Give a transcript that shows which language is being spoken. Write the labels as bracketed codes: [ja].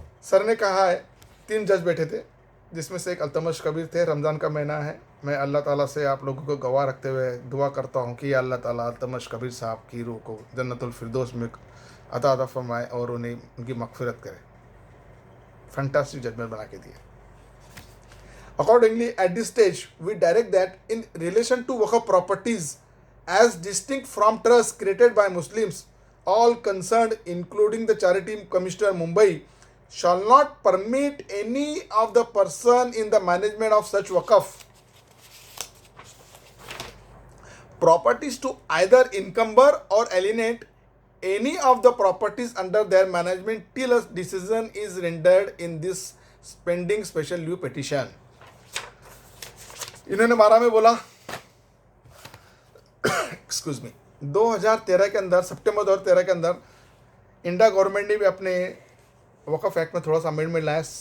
[hi] Sir ने कहा है 3 जज बैठे थे, जिसमें से एक अल्तमश कबीर थे. रमज़ान का महीना है, मैं अल्लाह ताला से आप लोगों को गवाह रखते हुए दुआ करता हूँ कि अल्लाह ताला अल्तमश कबीर साहब की रूह को जन्नतुल फिरदौस में अता फरमाए और उन्हें उनकी मगफिरत करे. फैंटास्टिक जजमेंट बना के दिए. [en] Accordingly, at this stage, we direct that in relation to waqf properties as distinct from trusts created by Muslims, all concerned, including the Charity Commissioner Mumbai, shall not permit any of the person in the management of such waqf properties to either encumber or alienate any of the properties under their management till a decision is rendered in this pending special leave petition. [hi] इन्होंने 12 में बोला excuse मी 2013 के अंदर, सितंबर 2013 के अंदर India government ने भी अपने वक़फ़ एक्ट में थोड़ा सा अमेंडमेंट लाया.